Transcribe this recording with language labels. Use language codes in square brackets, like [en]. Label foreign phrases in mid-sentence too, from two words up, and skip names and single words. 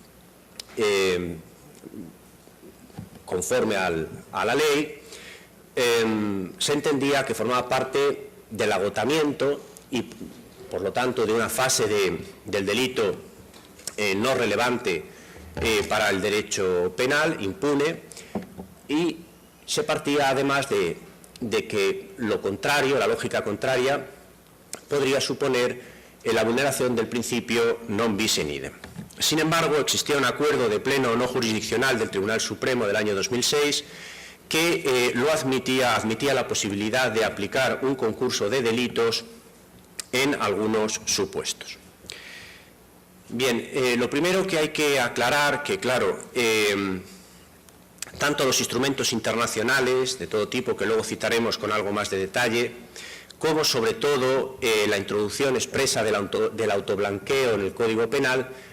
[es] conforme a la ley, se entendía que formaba parte del agotamiento y, por lo tanto, de una fase del delito no relevante para el derecho penal, impune, y se partía además de que lo contrario, la lógica contraria, podría suponer la vulneración del principio [la] non bis in idem. [es] Sin embargo, existía un acuerdo de pleno no jurisdiccional del Tribunal Supremo del año 2006 que admitía la posibilidad de aplicar un concurso de delitos en algunos supuestos. Bien, lo primero que hay que aclarar, que claro, tanto los instrumentos internacionales de todo tipo, que luego citaremos con algo más de detalle, como sobre todo la introducción expresa del autoblanqueo en el Código Penal,